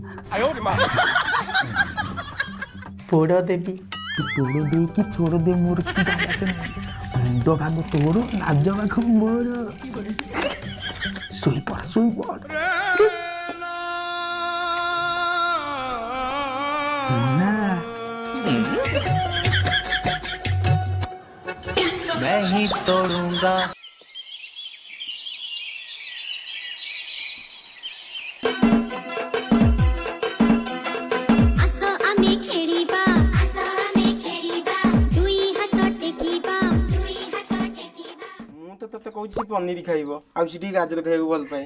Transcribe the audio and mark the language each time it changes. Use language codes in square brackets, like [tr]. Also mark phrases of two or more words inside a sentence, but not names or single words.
[or] ପୋଡ଼ ଦେବି। ତୁ ପୋଡ଼ ଦେ କି ଛୋଡ଼ ଦେ ମୋର କିଛି ଯାଏ ଆସେ ନାହିଁ। ମୁଣ୍ଡ ଭାଗ ତୋର, ନାଜ ଭାଗ ମୋର। ଶୋଇପଡ଼ ଶୋଇପଡ଼। ନା [hi] मैं ही तोड़ूंगा। [or] ମୁଁ ତ ତତେ କହୁଛି ସେ ପନିର ଖାଇବ ଆଉ ସେ ଟିକେ ଗାଜର ଖାଇବାକୁ ଭଲ ପାଏ।